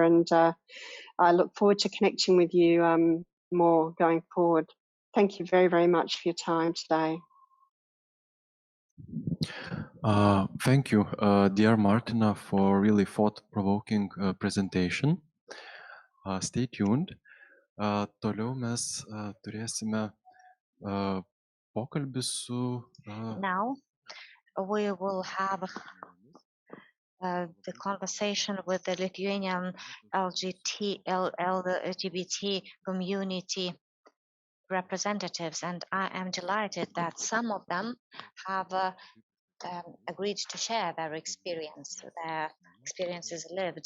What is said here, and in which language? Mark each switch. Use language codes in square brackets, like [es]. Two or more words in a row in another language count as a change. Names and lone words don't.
[en] And I look forward to connecting with you more going forward. Thank you very, very much for your time today. Thank you, dear Martina, for really thought-provoking presentation. Stay tuned. [lt] Toliau mes turėsime pokalbį su. [en] Now we will have the conversation with the Lithuanian LGBT community representatives, and I am delighted that some of them have agreed to share their experience, their experiences lived.